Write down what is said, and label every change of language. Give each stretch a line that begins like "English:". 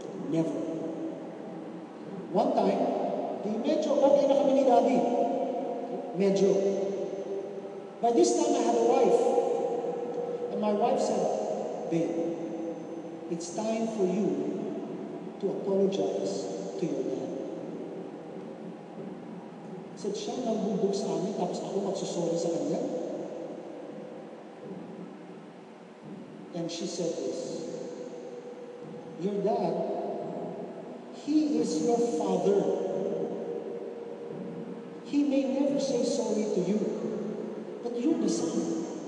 English: Never. One time,
Filipino: medyo okay na kami ni Daddy. Medyo.
English: By this time, I had a wife. And my wife said, babe, it's time for you to apologize to your dad.
Filipino: Said, siya nang bubog sa amin, tapos ako magsusorry sa kanya.
English: And she said this, your dad, he is your father. He may never say sorry to you, but you're the son.